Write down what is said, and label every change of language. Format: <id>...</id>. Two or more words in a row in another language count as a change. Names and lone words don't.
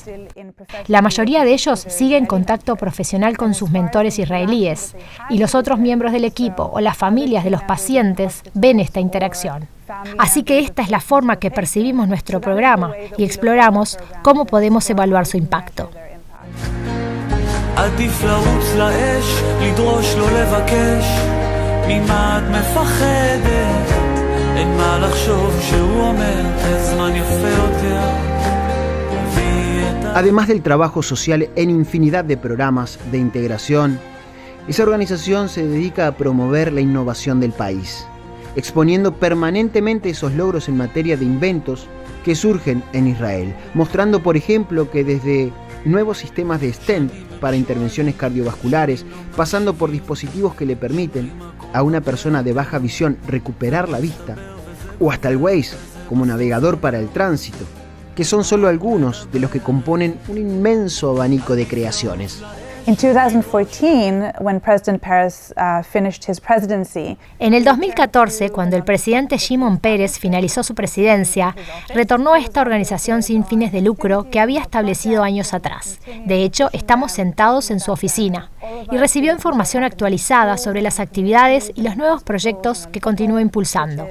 <es>La mayoría de ellos siguen en contacto profesional con sus mentores israelíes y los otros miembros del equipo o las familias de los pacientes ven esta interacción. Así que esta es la forma que percibimos nuestro programa y exploramos cómo podemos evaluar su impacto.</es> <he>עדיף לרוץ לאש, לדרוש לא לבקש, ממה את מפחדת? אין מה לחשוב שהוא אומר, הזמן יפה יותר,</he> <es>Además del trabajo social en infinidad de programas de integración, esa organización se dedica a promover la innovación del país, exponiendo permanentemente esos logros en materia de inventos que surgen en Israel, mostrando, por ejemplo, que desde nuevos sistemas de stent para intervenciones cardiovasculares, pasando por dispositivos que le permiten a una persona de baja visión recuperar la vista, o hasta el Waze como navegador para el tránsito, que son solo algunos de los que componen un inmenso abanico de creaciones.</es> <en>In 2014, when President Peres finished his presidency,</en> <es>En el 2014, cuando el presidente Shimon Peres finalizó su presidencia, retornó a esta organización sin fines de lucro que había establecido años atrás. De hecho, estamos sentados en su oficina y recibió información actualizada sobre las actividades y los nuevos proyectos que continúa impulsando.</es>